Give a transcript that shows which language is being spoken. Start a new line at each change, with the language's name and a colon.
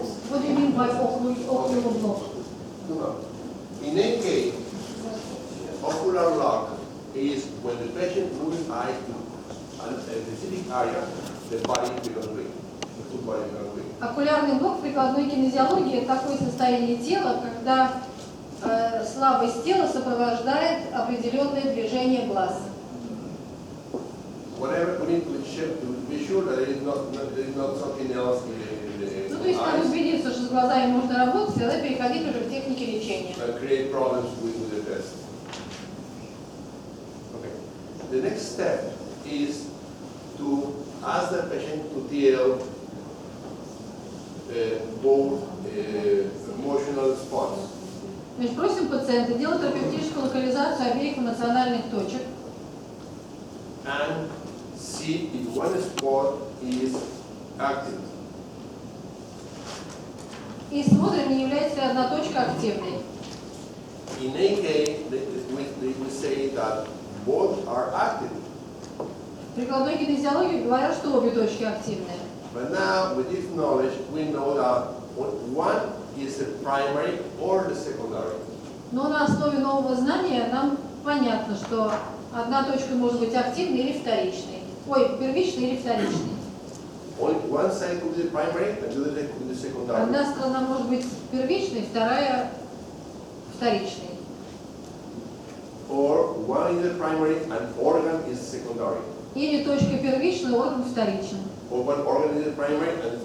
English: What do you mean by ocular block? No. In any case, ocular lock is when the patient moves eyes to a specific area, the body becomes weak. The full body becomes weak.
Russian: Окулярный блок в прикладной кинезиологии – это такое состояние тела, когда слабость тела сопровождает определенное движение глаз.
English: Whatever, we need to check to be sure that there is not something else in the
Russian: Ну, то есть, надо
English: eyes
Russian: убедиться, что с глазами можно работать, и тогда переходить уже к технике лечения.
English: and create problems with the test. Okay. The next step is to ask the patient to tell both emotional spots.
Russian: Значит, просим пациента делать терапевтическую локализацию обеих эмоциональных точек
English: And see if one spot is active.
Russian: и смотрим, не является ли одна точка активной.
English: In any case, we say that both are active.
Russian: В прикладной кинезиологии говорят, что обе точки активные.
English: But now, with this knowledge, we know that one is the primary or the secondary.
Russian: Но на основе нового знания нам понятно, что одна точка может быть активной или вторичной. Ой, первичной или вторичной.
English: Only one side could be the primary and the other side could be the secondary.
Russian: Одна сторона может быть первичной, вторая вторичной.
English: Or one is the primary and organ is secondary.
Russian: Или точка первичная, орган вторичен.
English: Or one organ is the primary and